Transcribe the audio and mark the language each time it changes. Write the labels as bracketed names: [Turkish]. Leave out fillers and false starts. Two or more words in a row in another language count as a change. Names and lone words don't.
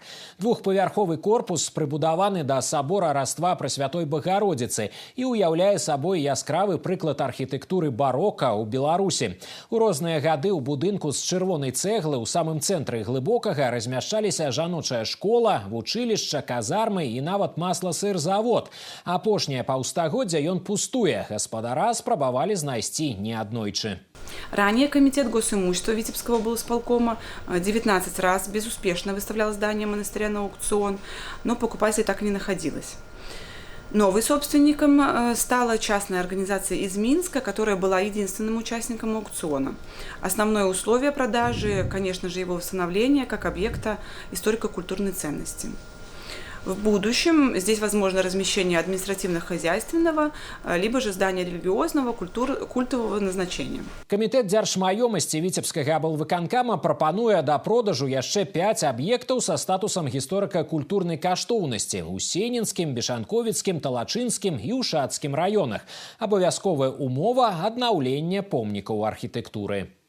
[Belarusian] Двухпавярховы корпус прыбудаваны да сабора Раства Пресвятой Богородицы і уяўляе сабой яскравы прыклад архітэктуры барока ў Беларусі. У розныя гады ў будынку з чырвонай цэглы ў самым цэнтры глыбокага размяшчаліся жаночая школа, вучылішча, казармы і нават масла-сыр-завод. Апошняе паўстагоддзя ён пустуе. Гаспадара спрабавалі знайсці неаднойчы. [Russian] Ранее Комитет госимущества Витебского облсполкома 19 раз безуспешно выставлял здание монастыря на аукцион, но покупателей так и не находилось. Новым собственником стала частная организация из Минска, которая была единственным участником аукциона. Основное условие продажи, конечно же, его восстановление как объекта историко-культурной ценности. В будущем здесь возможно размещение административно-хозяйственного, либо же здания религиозного, культового назначения. [Belarusian] Камітэт дзяржмаёмасці Віцебскага аблвыканкама прапануе да продажу яшчэ 5 аб'ектаў са статусам гісторыка-культурнай каштоўнасці ў Сенінскім, Бешанковіцкім, Талачынскім і Ушацкім раёнах. Абавязковая умова – аднаўленне помнікаў архітэктуры.